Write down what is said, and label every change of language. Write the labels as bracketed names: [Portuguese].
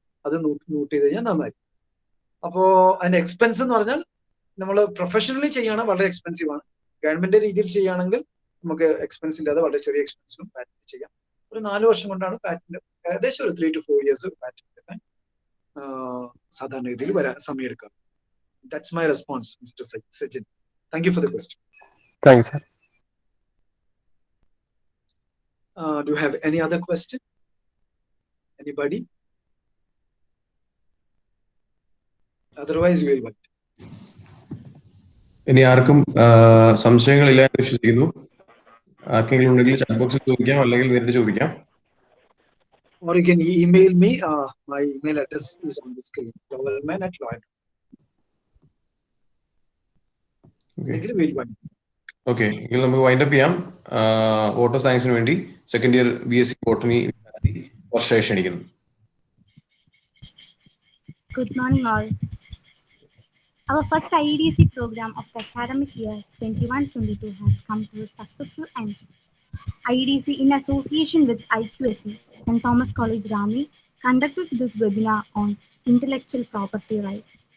[Malayalam] അത് നോട്ട് ചെയ്ത് കഴിഞ്ഞാൽ നന്നായി. അപ്പോ അതിന്റെ എക്സ്പെൻസ് എന്ന് പറഞ്ഞാൽ നമ്മൾ പ്രൊഫഷണലി ചെയ്യണം, വളരെ എക്സ്പെൻസീവ് ആണ്. ഗവൺമെന്റ് രീതിയിൽ ചെയ്യുകയാണെങ്കിൽ നമുക്ക് എക്സ്പെൻസ് ഇല്ലാതെ വളരെ ചെറിയ എക്സ്പെൻസിലും പാറ്റന്റ് ചെയ്യാം. ഒരു 4 വർഷം കൊണ്ടാണ് പാറ്റന്റ്, ഏകദേശം ഒരു 3 to 4 years പാറ്റന്റ് എടുക്കാൻ സാധാരണ രീതിയിൽ സമയം എടുക്കാം. [English] That's my response, Mr. Sajin. Thank you for the question. Thank you, sir. Do you have any other question? Anybody? Otherwise, we will wait. [Malayalam] ഇനി ആർക്കും സംശയങ്ങളില്ല എന്ന് വിശ്വസിക്കുന്നു. ആർക്കെങ്കിലും ഉണ്ടെങ്കിൽ ചാറ്റ് ബോക്സിൽ ചോദിക്കാം, അല്ലെങ്കിൽ നേരിട്ട് ചോദിക്കാം. [English] Or you can email me. My email address is on the screen. Wellman@lawyer. [Malayalam] Okay, എങ്കിൽ നമുക്ക് വൈൻഡ് അപ്പ് ചെയ്യാം. വാട്ടർ സയൻസിന് വേണ്ടി സെക്കൻഡ് ഇയർ BSc ബോട്ടണി വർഷയെ ക്ഷണിക്കുന്നു. [English] Good morning all. Our first IEDC program of the academic year 21-22 has come to a successful end. IEDC, in association with IQAC and Thomas College, Ranni, conducted this webinar on intellectual property rights.